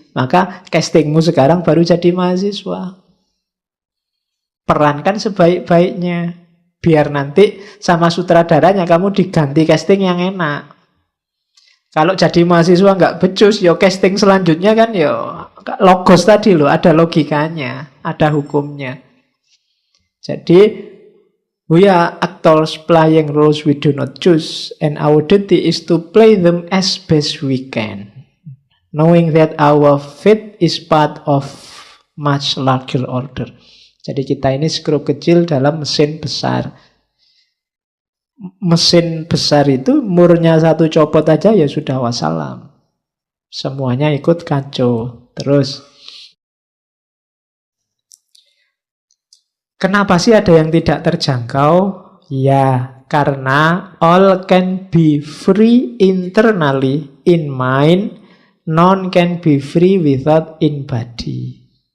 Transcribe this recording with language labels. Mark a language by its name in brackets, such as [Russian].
[Indonesian] Maka castingmu sekarang baru jadi mahasiswa. Perankan sebaik-baiknya. Biar nanti sama sutradaranya kamu diganti casting yang enak. Kalau jadi mahasiswa nggak becus, ya casting selanjutnya kan ya logos tadi loh, ada logikanya, ada hukumnya. [English] Jadi we are actors playing roles we do not choose, and our duty is to play them as best we can, knowing that our fate is part of much larger order. [Indonesian] Jadi kita ini skrup kecil dalam mesin besar. mesin besar itu murnya satu copot aja ya sudah wassalam. Semuanya ikut kacau. Terus, kenapa sih ada yang tidak terjangkau? Ya, karena [English] all can be free internally in mind, none can be free without in body.